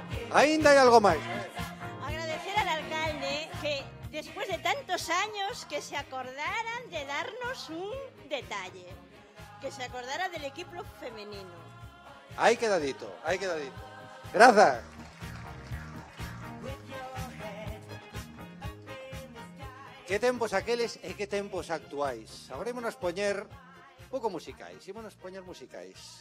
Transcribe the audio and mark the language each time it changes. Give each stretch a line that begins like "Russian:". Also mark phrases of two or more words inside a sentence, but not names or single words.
Galician: Ainda hai algo máis.
Spanish: Agradecer al alcalde que después de tantos años que se acordaran de darnos un detalle, que se acordara del equipo femenino.
Galician: Aí quedadito, aí quedadito. Grazas. Que tempos aqueles e que tempos actuais. Agora ímonos poñer pouco musicais, ímonos poñer musicais.